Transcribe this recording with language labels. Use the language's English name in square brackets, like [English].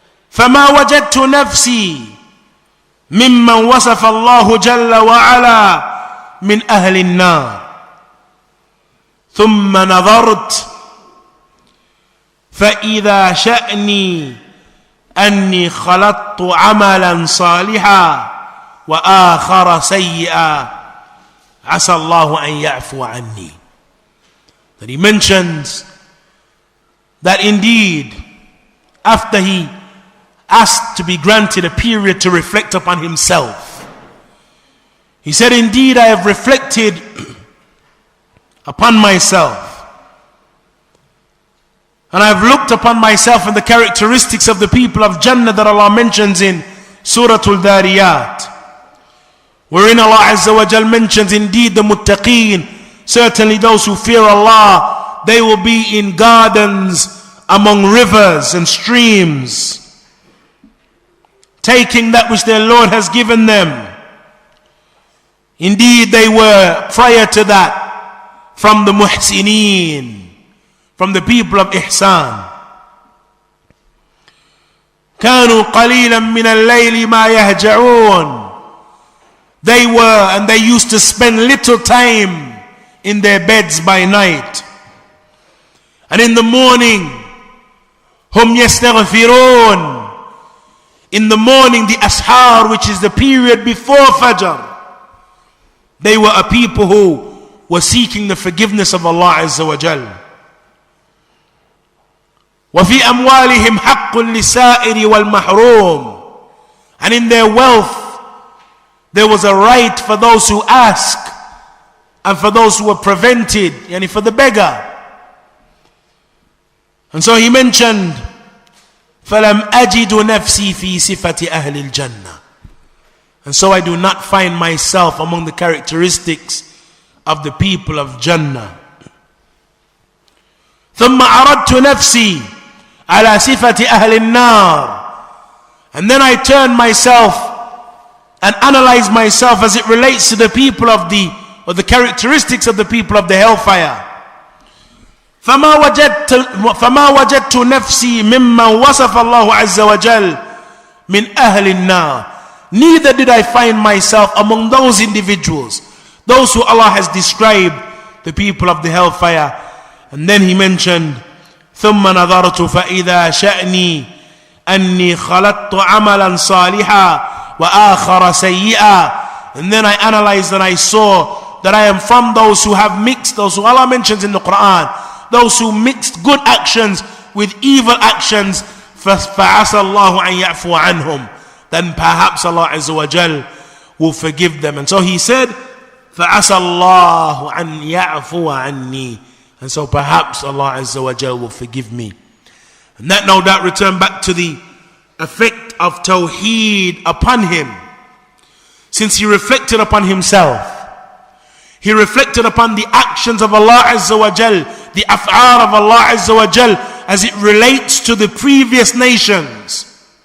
[Arabic] فما وجدت نفسي ممن وصف الله جل وعلا من أهل النار ثم نظرت فإذا شأني أني خلطت عملا صالحا وآخر سيئا عسى الله أن يعفو عني. [English] That he mentions that indeed after he asked to be granted a period to reflect upon himself, he said, indeed I have reflected upon myself, and I have looked upon myself and the characteristics of the people of Jannah that Allah mentions in Surah Al-Dhariyat, wherein Allah Azza wa Jal mentions, indeed the muttaqeen, certainly those who fear Allah, they will be in gardens among rivers and streams, taking that which their Lord has given them. Indeed, they were prior to that from the muhsineen, from the people of ihsan. [Arabic] كانوا قليلا من الليل ما يهجعون. [English] They were, and they used to spend little time in their beds by night, and in the morning [Arabic] هم يستغفرون. [English] In the morning, the ashar, which is the period before Fajr, they were a people who were seeking the forgiveness of Allah Azza wa Jal. [Arabic] وَفِي أَمْوَالِهِمْ حَقٌّ لِلسَّائِلِ وَالْمَحْرُومِ. [English] And in their wealth, there was a right for those who ask and for those who were prevented, yani for the beggar. And so he mentioned, [Arabic] فَلَمْ أَجِدُ نَفْسِي فِي صِفَةِ أَهْلِ الْجَنَّةِ. [English] And so I do not find myself among the characteristics of the people of Jannah. [Arabic] ثُمَّ عَرَضْتُ نَفْسِي عَلَى صِفَةِ أَهْلِ النَّارِ. [English] And then I turn myself and analyze myself as it relates to the people of the characteristics of the people of the hellfire. [Arabic] فما وجدت نفسي ممن وصف الله عز وجل من أهل النار. [English] Neither did I find myself among those individuals, those who Allah has described, the people of the hellfire. And then he mentioned, [Arabic] ثم نظرت فإذا شأني أني خلطت عملا صالحا وآخر سيئا. [English] And then I analyzed and I saw that I am from those who have mixed, those who Allah mentions in the Quran, those who mixed good actions with evil actions. [Arabic] فَعَسَى اللَّهُ أَنْ يَعْفُوَ عَنْهُمْ. [English] Then perhaps Allah Azza wa Jal will forgive them. And so he said, [Arabic] فَعَسَى اللَّهُ أَنْ يَعْفُوَ عَنِّي. [English] And so perhaps Allah Azza wa Jal will forgive me. And that no doubt returned back to the effect of Tawheed upon him. Since he reflected upon himself, he reflected upon the actions of Allah Azza wa Jal, the af'ar of Allah Azza wa Jal, as it relates to the previous nations.